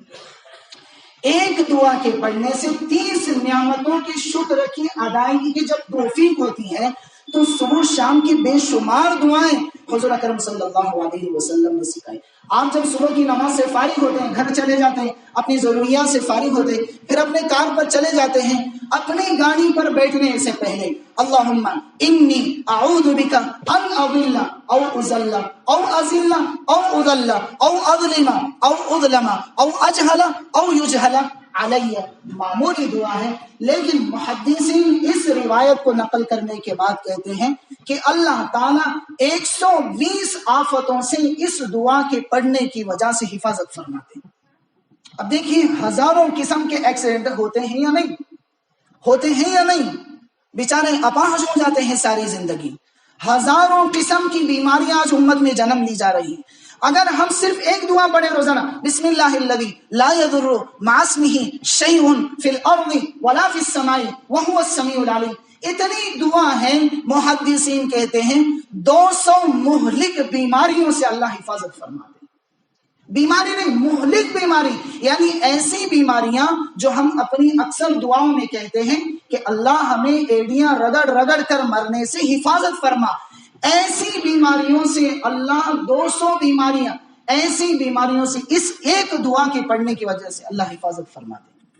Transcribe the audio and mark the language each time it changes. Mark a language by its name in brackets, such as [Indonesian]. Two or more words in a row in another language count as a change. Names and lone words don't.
[Urdu] ایک دعا کے پڑھنے سے 30 نعمتوں کی شکر کی ادائیگی کی جب توفیق ہوتی ہے تو صبح شام کی بے شمار دعائیں حضور اکرم صلی اللہ علیہ وسلم نے سکھائی۔ آپ جب صبح کی نماز سے فارغ ہوتے ہیں، گھر چلے جاتے ہیں، اپنی ضروریات سے فارغ ہوتے ہیں، پھر اپنے کار پر چلے جاتے ہیں، اپنی گاڑی پر بیٹھنے سے پہلے [Arabic] اللہم انی اعوذ بک ان اضل او اضل او ازل او اضل او اظلم او اظلم او اجہل او یجہل علیہ، [Urdu] معمولی دعا ہے، لیکن محدثین اس روایت کو نقل کرنے کے بعد کہتے ہیں کہ اللہ تعالیٰ 120 آفتوں سے اس دعا کے پڑھنے کی وجہ سے حفاظت فرماتے ہیں۔ اب دیکھیے ہزاروں قسم کے ایکسیڈنٹ ہوتے ہیں یا نہیں؟ ہوتے ہیں یا نہیں؟ بیچارے اپاہج ہو جاتے ہیں ساری زندگی، ہزاروں قسم کی بیماریاں آج امت میں جنم لی جا رہی ہیں۔ اگر ہم صرف ایک دعا پڑھیں روزانہ، [Arabic] بسم اللہ الذی لا یضر مع اسمہ شیء فی الارض ولا فی السماء وہو السمیع العلیم، [Urdu] اتنی دعا ہے، محدثین کہتے ہیں 200 مہلک بیماریوں سے اللہ حفاظت فرماتے ہیں۔ بیماری نہیں، مہلک بیماری، یعنی ایسی بیماریاں جو ہم اپنی اکثر دعاؤں میں کہتے ہیں کہ اللہ ہمیں ایڑیاں رگڑ رگڑ کر مرنے سے حفاظت فرما، ایسی بیماریوں سے اللہ 200 بیماریاں، ایسی بیماریوں سے اس ایک دعا کے پڑھنے کی وجہ سے اللہ حفاظت فرماتے ہیں۔